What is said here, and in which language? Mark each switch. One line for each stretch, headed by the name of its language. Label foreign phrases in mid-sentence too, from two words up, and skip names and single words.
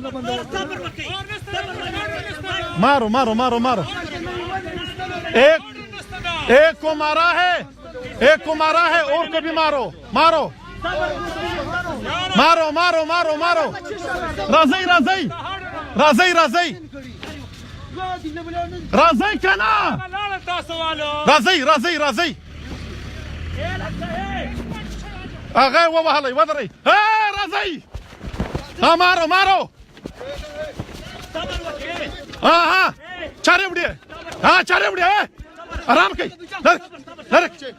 Urdu: مارو مارو مارو مارو ایک کو مارا ہے اور کو بھی مارو مارو مارو مارو مارو مارو
Pashto: راځي راځي راځي راځي راځي کنه راځي راځي راځي هغه ووهلئ ودرئ راځئ
Urdu: مارو مارو
Pashto: چارې وړي چارې وړي آرام کوي لرک